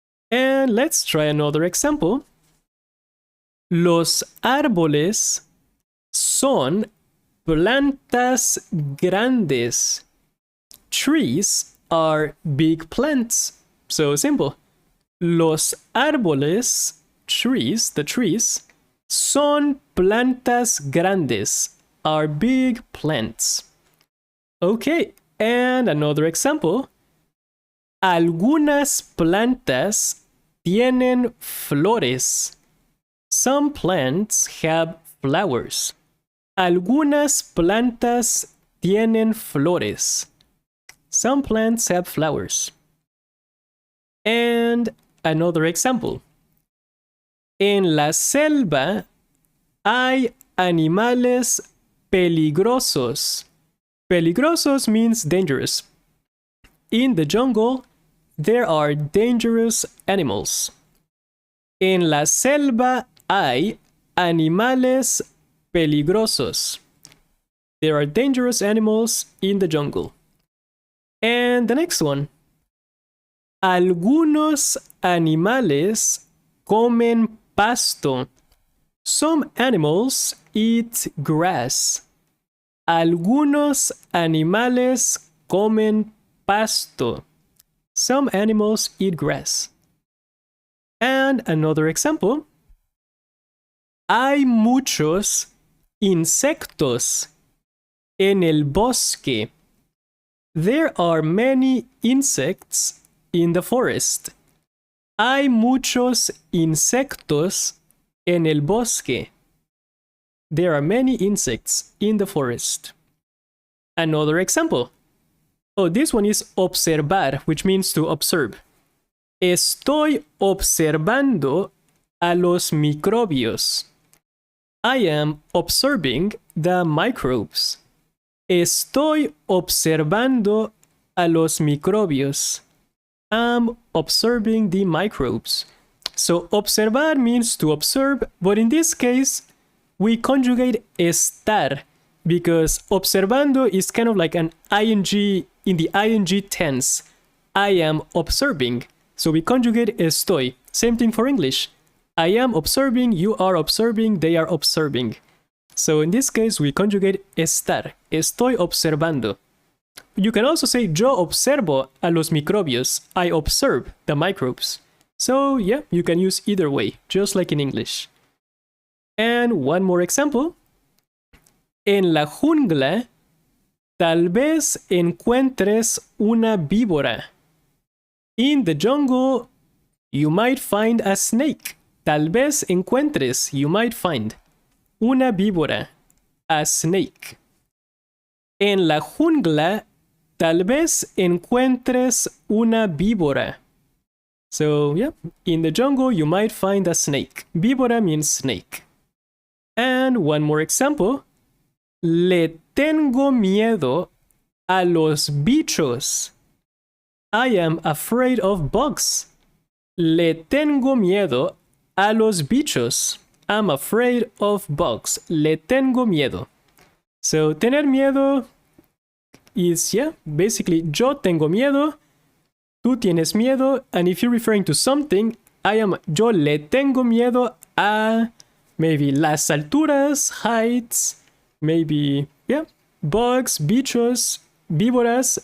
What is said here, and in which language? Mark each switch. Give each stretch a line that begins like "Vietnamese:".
English: And let's try another example.
Spanish: Los árboles son plantas grandes.
English: Trees are big plants. So simple.
Spanish: Los árboles,
English: trees, the trees,
Spanish: son plantas grandes,
English: are big plants. Okay, and another example.
Spanish: Algunas plantas tienen flores.
English: Some plants have flowers.
Spanish: Algunas plantas tienen flores.
English: Some plants have flowers. And another example.
Spanish: En la selva hay animales peligrosos.
English: Peligrosos means dangerous. In the jungle, there are dangerous animals.
Spanish: En la selva hay animales peligrosos.
English: There are dangerous animals in the jungle. And the next one.
Spanish: Algunos animales comen pasto.
English: Some animals eat grass.
Spanish: Algunos animales comen pasto.
English: Some animals eat grass. And another example.
Spanish: Hay muchos insectos en el bosque.
English: There are many insects in the forest.
Spanish: Hay muchos insectos en el bosque.
English: There are many insects in the forest. Another example. Oh, this one is observar, which means to observe.
Spanish: Estoy observando a los microbios.
English: I am observing the microbes.
Spanish: Estoy observando a los microbios.
English: I'm observing the microbes. So observar means to observe, but in this case, we conjugate estar because observando is kind of like an ing in the ing tense. I am observing. So we conjugate estoy. Same thing for English. I am observing, you are observing, they are observing. So in this case, we conjugate estar.
Spanish: Estoy observando.
English: You can also say
Spanish: yo observo a los microbios.
English: I observe the microbes. So yeah, you can use either way, just like in English. And one more example.
Spanish: En la jungla, tal vez encuentres una víbora.
English: In the jungle, you might find a snake.
Spanish: Tal vez encuentres,
English: you might find.
Spanish: Una víbora,
English: a snake.
Spanish: En la jungla, tal vez encuentres una víbora.
English: So, yeah, in the jungle, you might find a snake. Víbora means snake. And one more example.
Spanish: Le tengo miedo a los bichos.
English: I am afraid of bugs.
Spanish: Le tengo miedo a los bichos.
English: I'm afraid of bugs.
Spanish: Le tengo miedo.
English: So, tener miedo is, yeah, basically,
Spanish: yo tengo miedo, tú tienes miedo,
English: and if you're referring to something,
Spanish: yo le tengo miedo a
English: maybe
Spanish: las alturas,
English: heights, maybe, yeah, bugs, bichos, víboras.